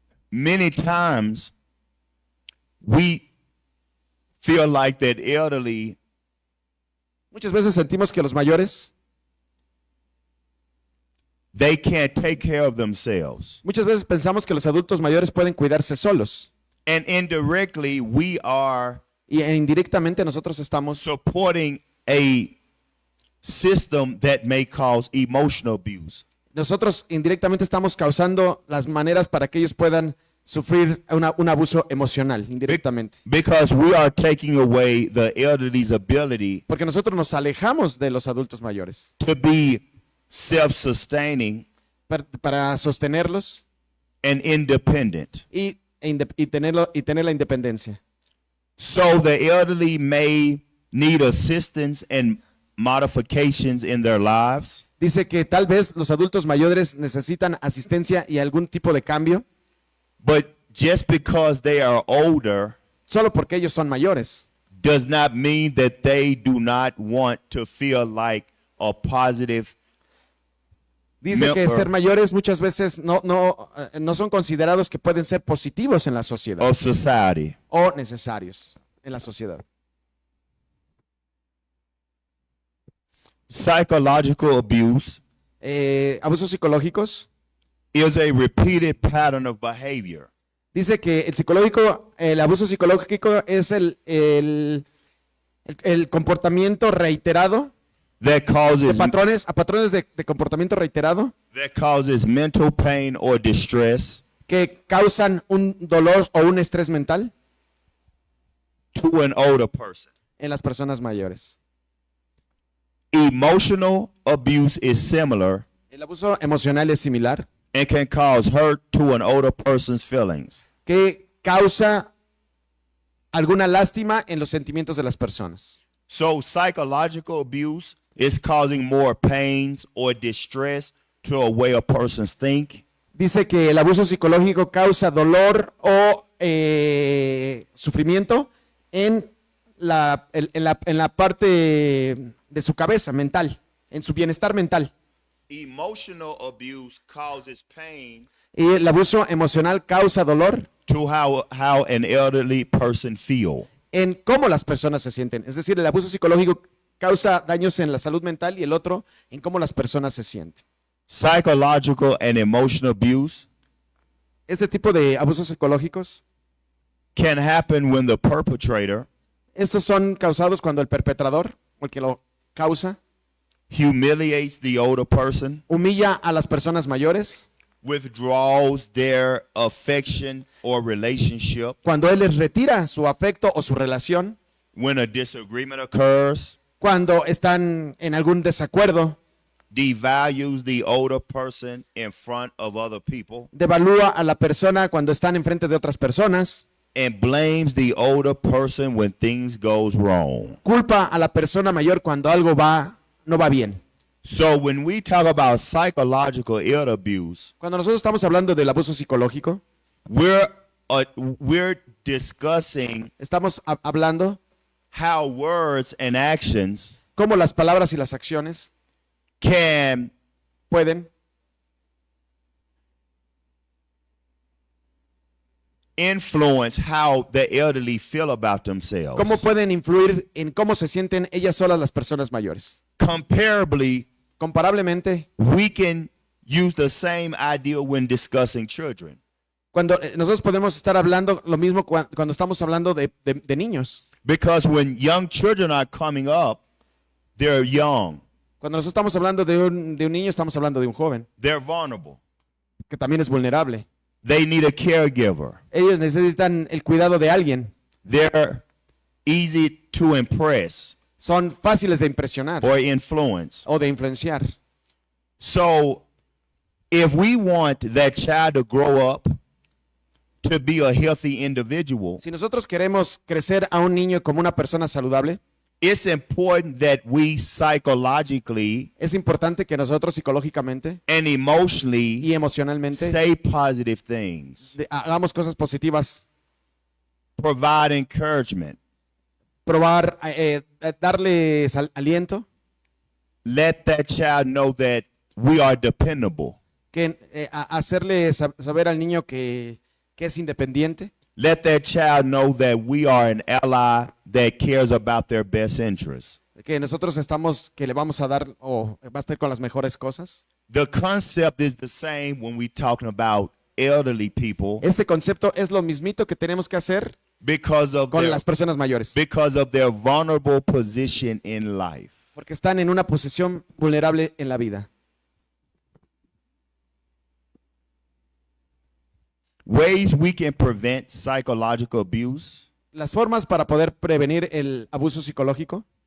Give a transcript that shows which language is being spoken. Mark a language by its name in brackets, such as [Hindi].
[English] Many times we feel like that elderly [Spanish] Muchas veces sentimos que los mayores, [English] they can't take care of themselves. [Spanish] muchas veces pensamos que los adultos mayores pueden cuidarse solos [English] And indirectly we are [Spanish] e indirectamente nosotros estamos [English] supporting a system that may cause emotional abuse. [Spanish] nosotros indirectamente estamos causando las maneras para que ellos puedan sufrir un abuso emocional indirectamente. [English] Because we are taking away the elderly's ability [Spanish] Porque nosotros nos alejamos de los adultos mayores [English] to be self-sustaining [Spanish] para sostenerlos [English] and independent. [Spanish] y tener la independencia. [English] So the elderly may need assistance and modifications in their lives, [Spanish] Dice que tal vez los adultos mayores necesitan asistencia y algún tipo de cambio [English] but just because they are older [Spanish] solo porque ellos son mayores. [English] does not mean that they do not want to feel like a positive [Spanish] Dice que [English] member [Spanish] ser mayores muchas veces no son considerados que pueden ser positivos en la sociedad [English] of society. [Spanish] o necesarios en la sociedad. [English] Psychological abuse [Spanish] Abusos psicológicos. [English] is a repeated pattern of behavior [Spanish] Dice que el abuso psicológico es el comportamiento reiterado [English] that causes [Spanish] a patrones de comportamiento reiterado [English] mental pain or distress [Spanish] que causan un dolor o un estrés mental [English] to an older person. [Spanish] en las personas mayores. [English] Emotional abuse is similar [Spanish] El abuso emocional es similar, [English] and can cause hurt to an older person's feelings. [Spanish] que causa alguna lástima en los sentimientos de las personas. [English] So psychological abuse is causing more pains or distress to a way a person's think. [Spanish] Dice que el abuso psicológico causa dolor o sufrimiento en la parte de su cabeza mental, en su bienestar mental. [English] Emotional abuse causes pain [Spanish] Y el abuso emocional causa dolor [English] to how an elderly person feel. [Spanish] en cómo las personas se sienten. Es decir, el abuso psicológico causa daños en la salud mental y el otro en cómo las personas se sienten. [English] Psychological and emotional abuse [Spanish] Este tipo de abusos psicológicos, [English] can happen when the perpetrator [Spanish] estos son causados cuando el perpetrador, o el que lo causa, [English] humiliates the older person, [Spanish] humilla a las personas mayores, [English] withdraws their affection or relationship [Spanish] cuando él les retira su afecto o su relación, [English] when a disagreement occurs, [Spanish] cuando están en algún desacuerdo, [English] devalues the older person in front of other people, [Spanish] devalúa a la persona cuando están enfrente de otras personas, [English] and blames the older person when things goes wrong. [Spanish] culpa a la persona mayor cuando algo no va bien. [English] So when we talk about psychological elder abuse, [Spanish] Cuando nosotros estamos hablando del abuso psicológico, [English] we're we're discussing [Spanish] Estamos hablando [English] how words and actions [Spanish] cómo las palabras y las acciones [English] can [Spanish] pueden [English] influence how the elderly feel about themselves. [Spanish] cómo pueden influir en cómo se sienten ellas solas las personas mayores. [English] Comparably, [Spanish] Comparablemente, [English] we can use the same idea when discussing children. [Spanish] cuando nosotros podemos estar hablando lo mismo cuando estamos hablando de niños. [English] Because when young children are coming up, they're young, [Spanish] Cuando nosotros estamos hablando de un niño, estamos hablando de un joven [English] they're vulnerable, [Spanish] que también es vulnerable. [English] they need a caregiver, [Spanish] Ellos necesitan el cuidado de alguien. [English] they're easy to impress [Spanish] Son fáciles de impresionar [English] or influence. [Spanish] o de influenciar. [English] So, if we want that child to grow up to be a healthy individual, [Spanish] Si nosotros queremos crecer a un niño como una persona saludable, [English] it's important that we psychologically [Spanish] es importante que nosotros psicológicamente [English] and emotionally [Spanish] y emocionalmente [English] say positive things, [Spanish] hagamos cosas positivas, [English] provide encouragement, [Spanish] probar, darles aliento, [English] let that child know that we are dependable. [Spanish] que hacerle saber al niño que es independiente, [English] Let that child know that we are an ally that cares about their best interests. [Spanish] que nosotros que le vamos a dar o va a estar con las mejores cosas. [English] The concept is the same when we're talking about elderly people [Spanish] Ese concepto es lo mismito que tenemos que hacer [English] because of [Spanish] con [English] their, [Spanish] las personas mayores, [English] vulnerable position in life. [Spanish] porque están en una posición vulnerable en la vida. [English] Ways we can prevent psychological abuse [Spanish] Las formas para poder prevenir el abuso psicológico